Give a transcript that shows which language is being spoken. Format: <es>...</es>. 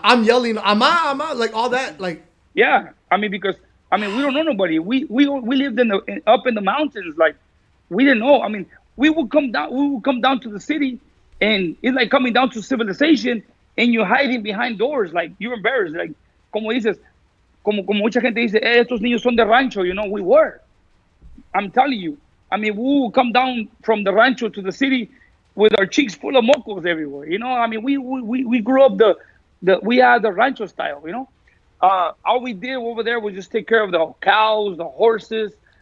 <en>I'm yelling, "Ama," like all that, like. Yeah, I mean, because I mean, we don't know nobody. We lived up in the mountains. Like we didn't know. I mean, we would come down. We would come down to the city, and it's like coming down to civilization, and you're hiding behind doors. Like you're embarrassed.</en> <es>Like como dices, como mucha gente dice, estos niños son de rancho.</es> <en>We were. I'm telling you. I mean, we would come down from the rancho to the city with our cheeks full of mocos everywhere. I mean, we grew up we had the rancho style. All we did over there was just take care of the cows, the horses.</en>